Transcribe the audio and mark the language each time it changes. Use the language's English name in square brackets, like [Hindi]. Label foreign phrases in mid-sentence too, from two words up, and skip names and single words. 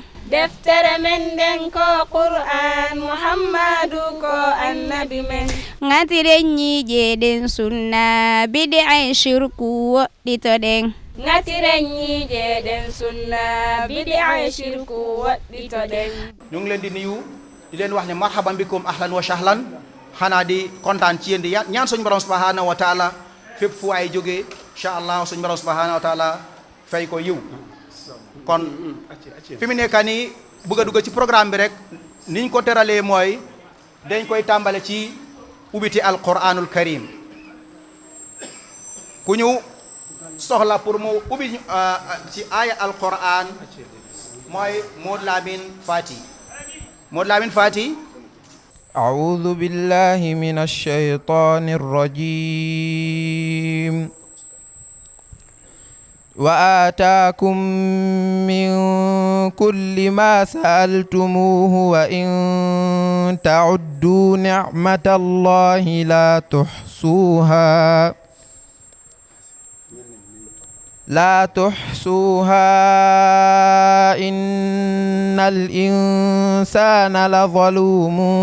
[Fula] deftere men nden ko Qur'an Muhammadu ko annabi men ngatiren ñiijeɗen sunna bid'a shirku woɗɗitoɗen ngatiren ñiijeɗen sunna bid'a shirku woɗɗitoɗen [Wolof] ñu ngi leen di nuyu di leen wax ne [Arabic] مرحبا بكم أهلا وسهلا [Wolof] xanaa di kontaan ci yéen di ñaan suñu borom [Arabic] سبحانه وتعالى [Wolof] fépp fu waay jógee [Arabic] إن شاء الله [Wolof] suñu borom [Arabic] سبحانه وتعالى [Wolof] fay ko yiw kon fi mu nekk nii bëgg a dugg ci programme bi rek niñ ko teralee mooy dañ koy tàmbale ci ubbiti [Arabic] القرآن الكريم [Wolof] ku ñu soxla pour mu ubbi ci [Arabic] آية القرآن [Wolof] mooy Modou Lamine Fati [Arabic] أعوذ بالله من الشيطان الرجيم وآتاكم من كل ما سألتموه وإن تعدوا نعمة الله لا تحصوها إن الإنسان لظلوم